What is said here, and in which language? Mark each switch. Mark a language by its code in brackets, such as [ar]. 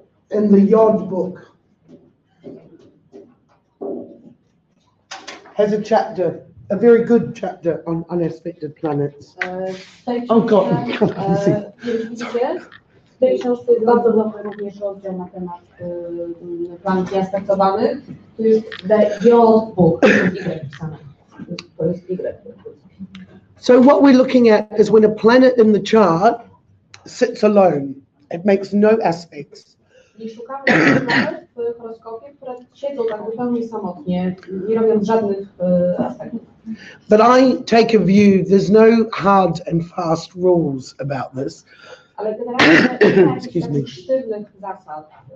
[en] In the Yod book has a chapter a very good chapter on unaspected planets. Oh God, [pl] widzicie? W tej książce jest bardzo dobry również rozdział na temat planów nieaspektowanych. To jest [en] the book, [pl] to jest Y pisane. To jest Y. [en] So what we're looking at is when a planet in the chart sits alone, it makes no aspects. [pl] I szukamy planet w horoskopie, które siedzą tak zupełnie samotnie, nie robiąc żadnych aspektów. [en] But I take a view, there's no hard and fast rules about this. [pl] Ale generalnie nie ma jakichś takich sztywnych zasad.